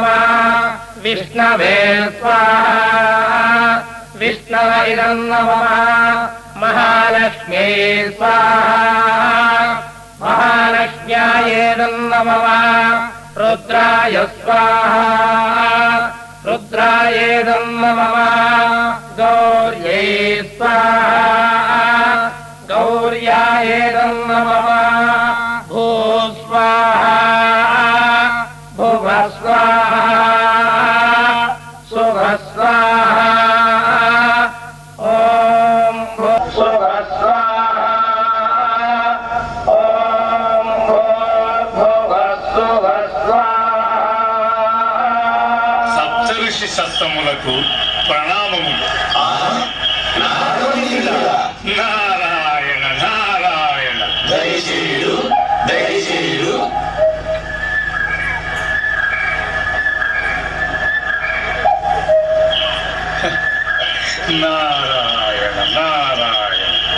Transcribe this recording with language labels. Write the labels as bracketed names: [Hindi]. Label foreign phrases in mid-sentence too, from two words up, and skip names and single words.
[Sanskrit] విష్ణవే స్వాహా విష్ణవ ఇదం నమః. మహాలక్ష్మ్యై స్వాహా మహాలక్ష్మ్యాయేదం నమః. రుద్రాయ స్వాహా रुद्रायेदं मम गौर्यै स्वाहा गौर्यायेदं मम भूस्वाहा भुवः स्वाहा सुवः स्वाहा ॐ भुवः स्वाहा ॐ भूर्भुवः सुवः स्वाहा [Telugu] సప్తఋషి సప్తములకు ప్రణామములు. నారాయణ నారాయణ. దయచేయుడు దయచేయుడు. నారాయణ నారాయణ.